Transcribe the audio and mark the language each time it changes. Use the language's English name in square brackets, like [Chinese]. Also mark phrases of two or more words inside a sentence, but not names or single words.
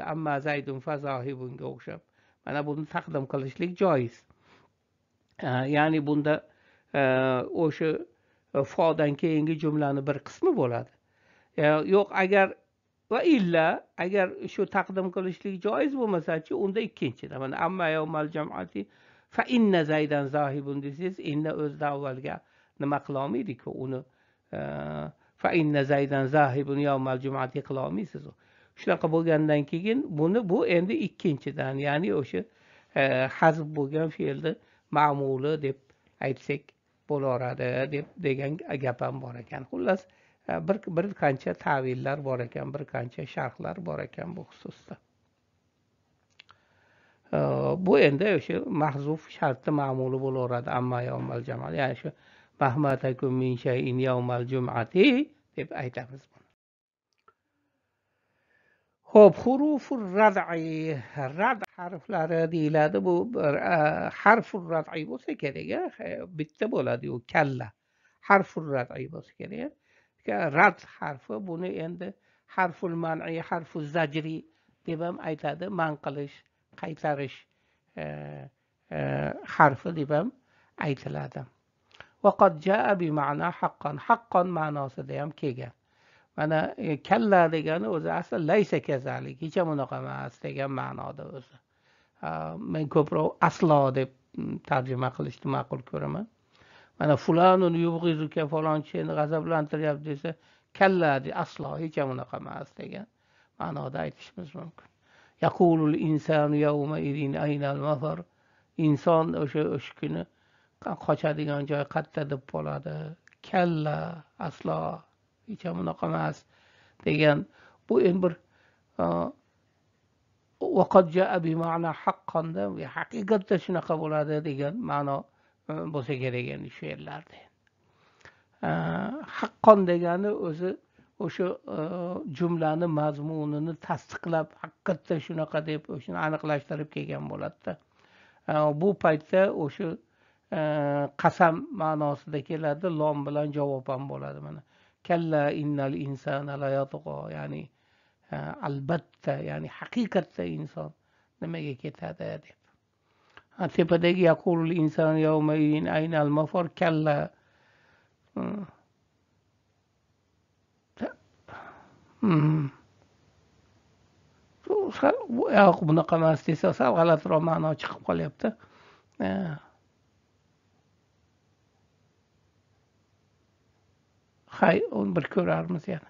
[Arabic] أما زيد فذاهب [Uzbek] o'xshab. Mana buni taqdim qilishlik joiz. Ya'ni bunda o'sha fodan keyingi jumlani bir qismi bo'ladi. Yo'q, agar va illa agar shu taqdim qilishlik joiz bo'lmasa-chi, unda ikkinchidan. Mana [Arabic] أما يوم الجمعة فإن زيدا ذاهب [Uzbek] desangiz, inna o'zida avvalga nima qila olmaydi-ku, uni [Arabic] فإن زيدا ذاهب يوم الجمعة [Uzbek] qila olmaysiz. Shunaqa bo'lgandan keyin bu endi ikkinchidan, ya'ni o'sha hazf bo'lgan fe'lni ma'muli deb aytsak bo'laveradi degan gap ham bor ekan. Xullas bir qancha ta'villar bor ekan, bir qancha sharhlar bor ekan bu xususda. bu endi o'sha mahzuf shartda ma'muli bo'laveradi [Arabic] أما يوم الجمعة, [Uzbek] ya'ni shu [Arabic] مهما تكن من شيء يوم الجمعة [Uzbek] deb aytamiz. Xo'p, [Arabic] حروف الردع, [Uzbek] rad harflari deyiladi. Bu [Arabic] حرف الردع [Uzbek] bo'lsa kerak, bitta bo'ladi u kalla. [Arabic] حرف الردع [Uzbek] bo'lsa kerak. Rad harfi buni endi [Arabic] حرف المنع, حرف الزجر [Uzbek] deb ham aytadi. Man qilish, qaytarish harfi deb ham aytiladi. [Arabic] وقد جاء بمعنى حقا, [Uzbek] haqqan ma'nosida ham kelgan. Mana kalla degani o'zi asli [Arabic] ليس كذلك, [Uzbek] hech ham unaqa emas degan ma'noda o'zi. Men ko'proq aslo deb tarjima qilishni ma'qul ko'raman. Mana [Arabic] فلان يبغضك, [Uzbek] falonchi seni g'azablantiryapti desa, kalla de aslo hech ham unaqa emas degan ma'noda aytishimiz mumkin. [Arabic] يقول الإنسان يومئذ أين المفر. [Uzbek] Inson o'sha kuni qochadigan joy qayerda deb bo'ladi. Kalla aslo hech ham unaqa emas degan. Bu endi bir [Arabic] وقد جاء بمعنى حقا, [Uzbek] haqiqatda shunaqa bo'ladi degan ma'no bo'lsa kerak endi shu yerlarda. Haqqon degani o'zi o'sha jumlani mazmunini tasdiqlab haqiqatda shunaqa deb o'shani aniqlashtirib kelgan bo'ladi-da. Bu paytda o'sha qasam ma'nosida keladi, lom bilan javob ham bo'ladi mana. [Arabic] كلا إن الإنسان ليطغى, [Uzbek] ya'ni albatta, ya'ni haqiqatda inson nimaga ketadi deb. Tepadagi [Arabic] يقول الإنسان يومئذ أين المفر, [Uzbek] kalla yo'q bunaqa emas desa sal g'alatiroq ma'no chiqib qolyapti. Hay, onu bir ko'rarmiz yana.